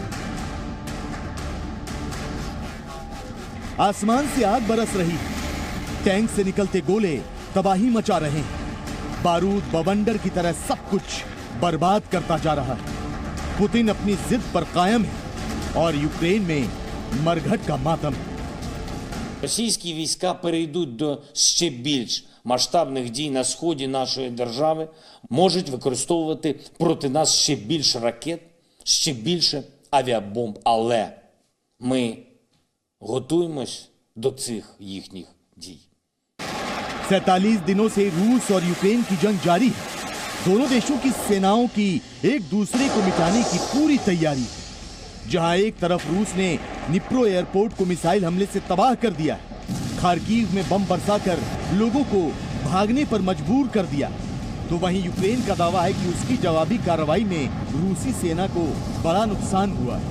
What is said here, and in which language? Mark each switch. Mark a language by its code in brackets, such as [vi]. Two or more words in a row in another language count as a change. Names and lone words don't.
[hi] आसमान से आग बरस रही है, टैंक से निकलते गोले तबाही मचा रहे हैं, बारूद बवंडर की तरह सब कुछ बर्बाद करता जा रहा है। पुतिन अपनी जिद पर कायम है और यूक्रेन में मरघट का मातम है। [uk] Російські війська перейдуть до ще більш масштабних дій на сході нашої держави, можуть використовувати проти нас ще більше ракет, ще більше авіабомб, але ми готуємось до цих їхніх дій. [hi] 47 दिनों से रूस और यूक्रेन की जंग जारी है। दोनों देशों की सेनाओं की एक दूसरे को मिटाने की पूरी तैयारी है। जहां एक तरफ रूस ने निप्रो एयरपोर्ट को मिसाइल हमले से तबाह कर दिया है, खार्किव में बम बरसाकर लोगों को भागने पर मजबूर कर दिया, तो वहीं यूक्रेन का दावा है कि उसकी जवाबी कार्रवाई में रूसी सेना को बड़ा नुकसान हुआ है।